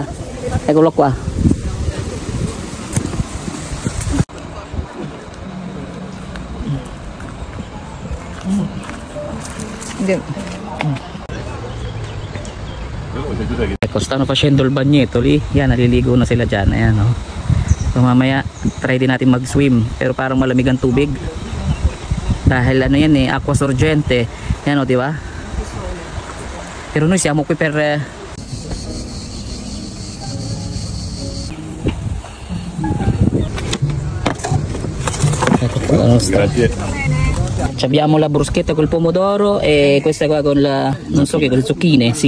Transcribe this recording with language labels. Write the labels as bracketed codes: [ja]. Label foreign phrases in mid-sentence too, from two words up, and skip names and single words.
[it] Eccolo qua. Ecco, stanno facendo il bagnetto lì. [tl] Yan, naliligo na sila dyan. Ayan, oh. So mamaya try din natin mag-swim, pero parang malamig ang tubig dahil ano yan eh, [it] acqua sorgente [tl] yan, o, di ba? [it] Pero noi siamo qui per ecco qua la nostra. Abbiamo la bruschetta col pomodoro e questa qua con la, non so che, con le zucchine, sì.